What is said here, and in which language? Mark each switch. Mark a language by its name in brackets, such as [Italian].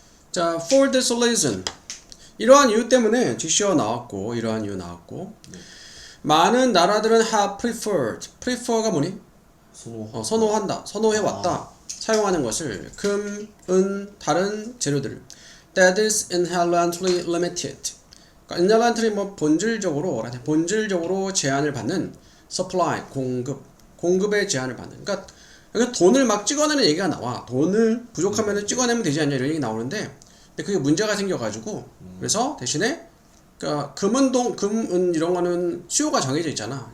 [English] 자, for this reason. [Korean] 이러한 이유 때문에 지시어 나왔고 이러한 이유 나왔고 네. 많은 나라들은 [English] have preferred. [Korean] prefer가 뭐니? 선호한다. 선호해왔다. 사용하는 것을 금, 은, 다른 재료들. [English] That is inherently limited. [Korean] 그러니까 inherently 뭐 본질적으로 제한을 받는 supply 공급의 제한을 받는. 그러니까 여기 돈을 막 찍어내는 얘기가 나와. 돈을 부족하면 찍어내면 되지 않냐 이런 얘기 나오는데, 근데 그게 문제가 생겨가지고 그래서 대신에 그러니까 금, 은 이런 거는 수요가 정해져 있잖아.